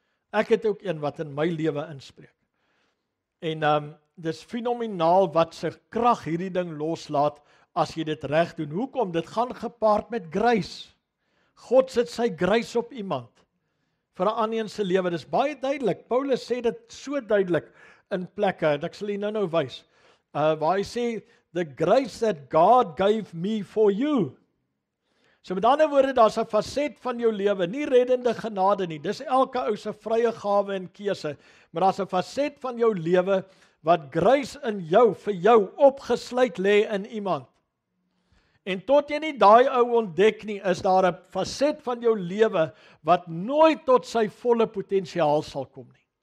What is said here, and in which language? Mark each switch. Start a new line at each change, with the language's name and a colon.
Afrikaans: Ek het ook een wat in my lewe inspreek. En dis fenomenaal wat sy krag hierdie ding loslaat as jy dit reg doen. Hoekom? Dit gaan gepaard met grace. God sit sy grace op iemand vir 'n ander se lewe. Dis baie duidelik. Paulus sê dit so duidelik in plekke, en ek sal jy nou wys. Waar hy sê,
English: the grace that God gave me for you.
Afrikaans: So met ander woorde, daar's 'n faset van jou lewe, nie reddende genade nie. Dis elke ou se vrye gawe en keuse, maar daar's 'n faset van jou lewe wat grace in jou vir jou opgesluit lê in iemand. En tot jy nie daai ou ontdek nie, is daar 'n faset van jou lewe wat nooit tot sy volle potensiaal sal kom nie.